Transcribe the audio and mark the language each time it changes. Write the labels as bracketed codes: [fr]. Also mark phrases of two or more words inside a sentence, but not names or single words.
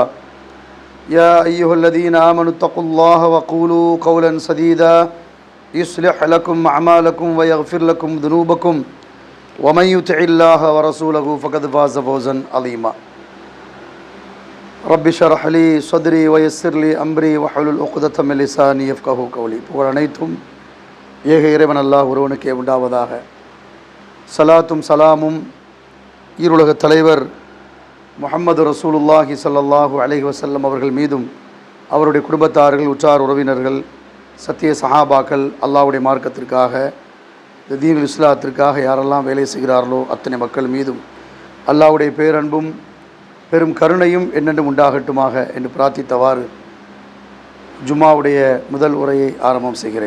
[ar] يا أيها الذين آمنوا اتقوا الله وقولوا قولا سديدا يصلح لكم أعمالكم ويغفر لكم ذنوبكم ومن يطع الله ورسوله فقد فاز فوزا عظيما. رب اشرح لي صدري ويسر لي أمري واحلل عقدة من لساني يفقهوا قولي. [ta] புகழ் அனைத்தும் ஏக இறைவன் அல்லாஹ் ஒருவனுக்கே உண்டாவதாக. சலாத்தும் சலாமும் ஈருலக தலைவர் முஹம்மது [ar] رسول الله صلى الله عليه وسلم [ta] அவர்கள் மீதும் அவருடைய குடும்பத்தார்கள் உற்றார் உறவினர்கள் சத்திய சஹாபாக்கள் அல்லாஹ்வுடைய மார்க்கத்திற்காக தீனுல் இஸ்லாத்திற்காக யாரெல்லாம் வேலை செய்கிறார்களோ அத்தனை மக்கள் மீதும் அல்லாஹ்வுடைய பேரன்பும் பெரும் கருணையும் என்னென்றும் உண்டாகட்டுமாக என்று பிரார்த்தித்தவாறு ஜும்மாவுடைய முதல் உரையை ஆரம்பம் செய்கிறேன்.